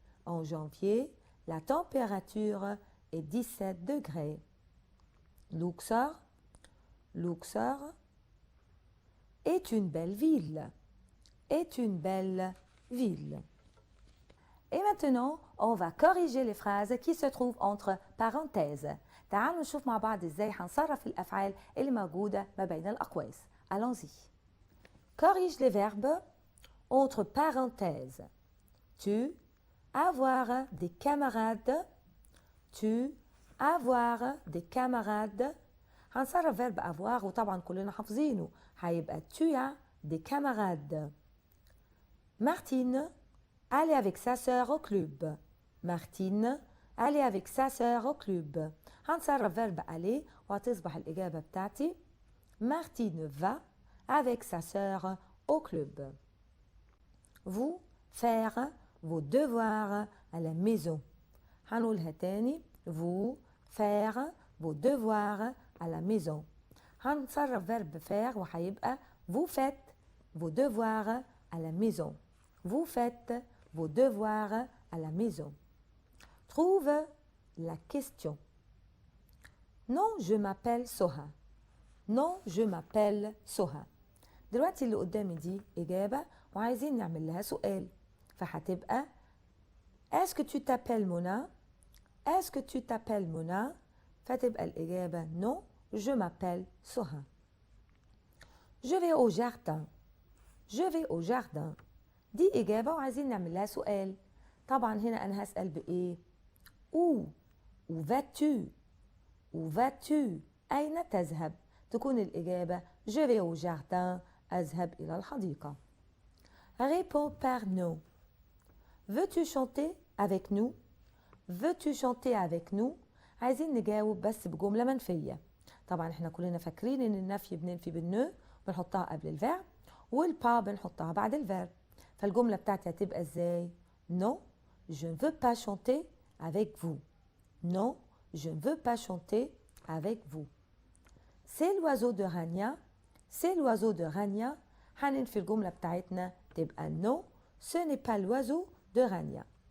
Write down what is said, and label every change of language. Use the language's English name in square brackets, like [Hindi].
[French] En janvier, la température est 17 degrés. Luxor est une belle ville. Est une belle ville. Et maintenant, on va corriger les phrases qui se trouvent entre parenthèses. [Arabic] تعالوا نشوف مع بعض ازاي هنصرف الأفعال اللي موجودة ما بين الأقواس. [French] Allons-y. Corrige les verbes entre parenthèses. Tu, avoir des camarades. Tu, avoir des camarades. [Arabic] هنصرف [French] verbe avoir [Arabic] وطبعا كلنا حافظينه. هيبقى [French] tu as des camarades. Martine, aller avec sa sœur au club. Martine, aller avec sa sœur au club. [Arabic] هنصرف [French] verbe aller [Arabic] وهتصبح الإجابة بتاعتي [French] Martine va avec sa sœur au club. Vous, faire vos devoirs à la maison. [Arabic] هنقولها تاني. [French] Vous, faire vos devoirs à la maison. [Arabic] هنصرف [French] verbe faire [Arabic] وهيبقى [French] vous faites vos devoirs à la maison. Vous faites vos devoirs à la maison. Trouve la question. Non, je m'appelle Soha. Non, je m'appelle Soha. [Arabic] دلوقتي اللي قدامي دي إجابة وعايزين نعمل لها سؤال. فهتبقى [French] Est-ce que tu t'appelles Mona? Est-ce que tu t'appelles Mona? [Arabic] فتبقى الإجابة [French] Non, je m'appelle Soha. Je vais au jardin. Je vais au jardin. [Arabic] دي إجابة وعايزين نعمل لها سؤال. طبعا هنا أنا هسأل بإيه؟ [French] Où vas-tu? Où vas-tu? [Arabic] أين تذهب؟ تكون الإجابة [French] Je vais au jardin. [Arabic] أذهب إلى الحديقة. [French] Réponds par non. Veux-tu chanter avec nous? Veux-tu chanter avec nous? [Arabic] عايزين نجاوب بس بجملة منفية. طبعا احنا كلنا فاكرين ان النفي بننفي بالنو بنحطها قبل الفعل والبا بنحطها بعد الفعل. فالجملة بتاعتي هتبقى ازاي؟ [French] Non, je ne veux pas chanter avec vous. Non, je ne veux pas chanter avec vous. C'est l'oiseau de Rania. C'est l'oiseau de Rania. [Arabic] هننفي الجملة بتاعتنا تبقى [French] non, ce n'est pas l'oiseau de Rania.